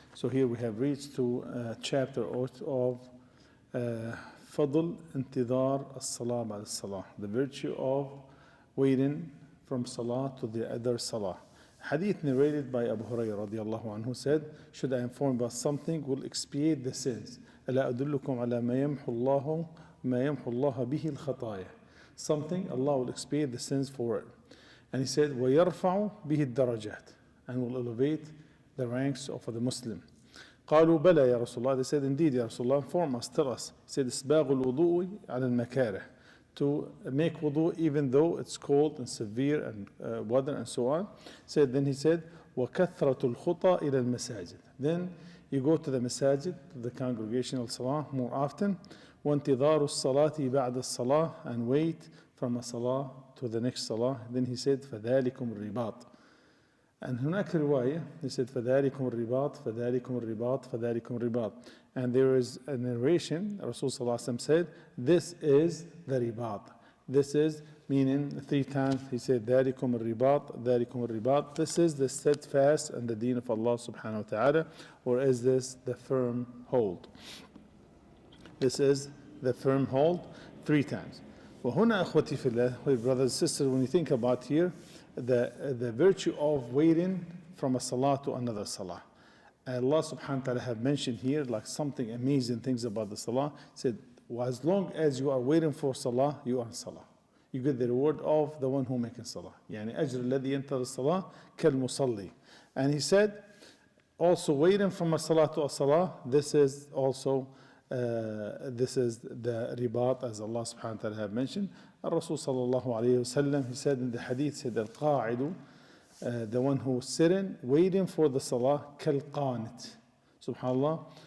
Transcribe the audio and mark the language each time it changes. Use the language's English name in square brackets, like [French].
[English] So here we have reached to chapter of Fadl Intidar as-Salah ba'd as-Salah, the virtue of waiting from Salah to the other Salah. Hadith narrated by Abu Hurairah radiallahu anhu said, should I inform about something will expiate the sins? [Arabic] ألا أدلكم على ما يمحو الله به الخطايا. [English] Something Allah will expiate the sins for it. And he said, [Arabic] وَيَرْفَعُ بِهِ الدَّرَجَاتِ, [English] and will elevate the ranks of the Muslim. [Arabic] قالوا بلى يا رسول الله. [English] They said, indeed, Ya Rasulullah, inform us, tell us. He said, [Arabic] إسباغ الوضوء على المكاره, [English] to make wudu even though it's cold and severe and weather and so on. Then he said, [Arabic] وَكَثْرَةُ الْخُطَى إِلَى الْمَسَاجِدِ. [English] Then you go to the masajid, to the congregational salah more often. [Arabic] وَانْتِظَارُ الصَّلَاةِ بَعْدَ الصَّلَاةِ, [English] and wait from a salah to the next salah. Then he said, [Arabic] فَذَلِكُمُ الرِّبَاطِ. And هناك رواية, [English] he said, [Arabic] فَذَلِكُمُ الرِّبَاطِ فَذَلِكُمُ الرِّبَاطِ فَذَلِكُمُ الرِّبَاطِ. [English] And there is a narration, Rasul Sallallahu Alaihi Wasallam said, this is the ribat. This is, meaning 3 times, he said, [Arabic] ذَلِكُمُ الرِّبَاطِ ذَلِكُمُ الرِّبَاطِ. [English] This is the steadfast and the deen of Allah subhanahu wa ta'ala, or is this the firm hold? This is the firm hold 3 times. [Arabic] وَهُنَا أَخْوَتِي فِي اللَّهِ, [English] brothers and sisters, when you think about here, the virtue of waiting from a salah to another salah. Allah subhanahu wa ta'ala have mentioned here like something amazing things about the salah. He said, well, as long as you are waiting for salah, you are in salah. You get the reward of the one who making salah. [Arabic] يعني أجر الذي ينتظر الصلاة كالمصلي. [English] And he said, also waiting from a salah to a salah, this is also this is the ribat, as Allah subhanahu wa ta'ala have mentioned. Rasul sallallahu alayhi wa sallam, he said in the hadith, said al-qa'idu, the one who is sitting, waiting for the salah, kal-qanit. Subhanallah.